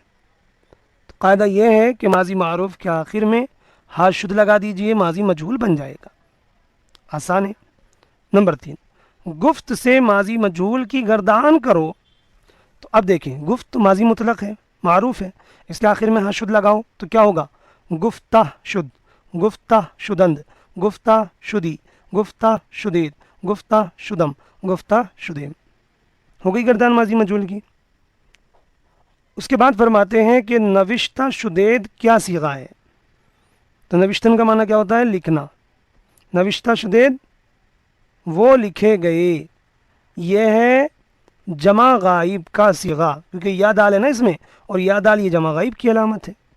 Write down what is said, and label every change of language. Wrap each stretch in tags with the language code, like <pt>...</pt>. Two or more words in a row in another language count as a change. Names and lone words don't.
<ur>تو قاعدہ یہ ہے کہ ماضی معروف کے آخر میں ہا شد لگا دیجئے، ماضی مجہول بن جائے گا. آسان ہے. نمبر 3، گفت سے ماضی مجہول کی گردان کرو. تو اب دیکھیں، گفت ماضی مطلق ہے، معروف ہے، اس کے آخر میں ہا شد لگاؤ تو کیا ہوگا؟</ur> <fa>گفتہ شد، گفتہ شدند، گفتہ شدی، گفتہ شدید، گفتہ شدم، گفتہ شدیم.</fa> <ur>ہو گئی گردان ماضی مجہول کی. اس کے بعد فرماتے ہیں کہ</ur> <fa>نوشتہ شدید</fa> <ur>کیا صیغہ ہے؟ تو نوشتن کا معنی کیا ہوتا ہے؟ لکھنا.</ur> <fa>نوشتہ شدید</fa> <ur>وہ لکھے گئے، یہ ہے جمع غائب کا صیغہ، کیونکہ یا دال ہے نا اس میں، اور یا دال یہ جمع غائب کی علامت ہے.</ur>